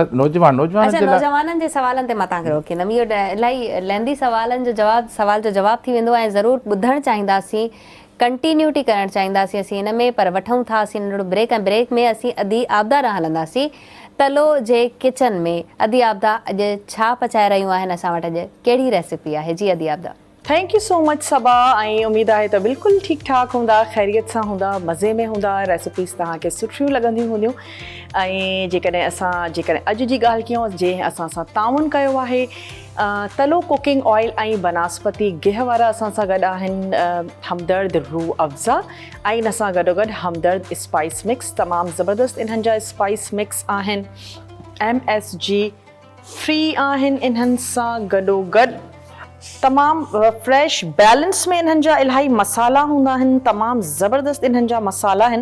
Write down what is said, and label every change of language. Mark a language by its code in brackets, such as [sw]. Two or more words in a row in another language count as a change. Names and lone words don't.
[sd] नौजवाननि जे सवालनि ते मां तव्हांखे रोकींदमि, इहो इलाही लेंदी सवाल जो जवाबु थी वेंदो ऐं ज़रूरु ॿुधणु चाहींदासीं, कंटिन्यूटी करणु चाहींदासीं असीं हिन में, पर वठूं था असीं नंढिड़ो ब्रेक, ऐं ब्रेक में असीं अदी आबदा ॾांहुं हलंदासीं। तलो जे किचन में अदी आबदा अॼु छा पचाए रहियूं आहिनि असां वटि, अॼु कहिड़ी रेसिपी आहे? जी अदी आबदा। [en] thank you so much [sd] सबा, ऐं उमेदु आहे त बिल्कुलु ठीकु ठाकु हूंदा, ख़ैरियत सां हूंदा, मज़े में हूंदा, रेसिपीज़ तव्हांखे सुठियूं लॻंदियूं हूंदियूं। ऐं जेकॾहिं अॼु जी ॻाल्हि कयूं, जंहिं असां सां ताउन कयो आहे तलो [en] cooking oil [sd] ऐं बनस्पति गिह वारा असां सां गॾु आहिनि हमदर्द रूह अफ़ज़ा, ऐं इन सां गॾोगॾु हमदर्द [en] spice mix, [sd] तमामु ज़बरदस्त इन्हनि जा स्पाइस मिक्स आहिनि, [en] MSG free [sd] आहिनि, इन्हनि सां गॾोगॾु तमामु [en] fresh balance [sd] में इन्हनि जा इलाही मसाला हूंदा आहिनि, तमामु ज़बरदस्त इन्हनि जा मसाला आहिनि।